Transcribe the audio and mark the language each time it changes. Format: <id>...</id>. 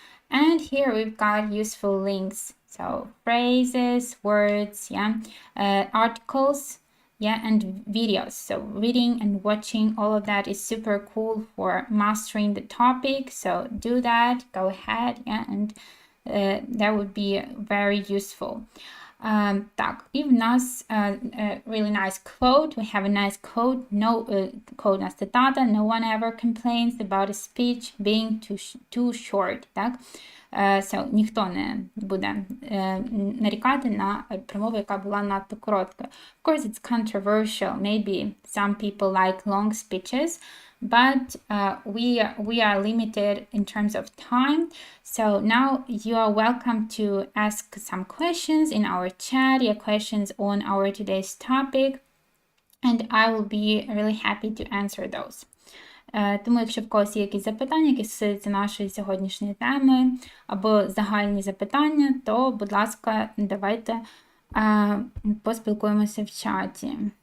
<en>And here we've got useful links, so phrases, words, yeah, articles, yeah, and videos. So reading and watching, all of that is super cool for mastering the topic. So do that, go ahead, yeah, and that would be very useful.</en> <uk>Так, і в нас</uk> <en>really nice quote. We have a nice quote.</en> <uk>No, quote у нас цитата.</uk> <en>No one ever complains about a speech being too short.</en> <uk>Так? So, ніхто не буде нарікати на промову, яка була надто короткою.</uk> <en>Of course, it's controversial. Maybe some people like long speeches, but we are limited in terms of time. So now you are welcome to ask some questions in our chat, your questions on our today's topic, and I will be really happy to answer those.</en> <uk>Тому, якщо в когось є якісь запитання, які стосуються нашої сьогоднішньої теми, або загальні запитання, то, будь ласка, давайте поспілкуємося в чаті.</uk>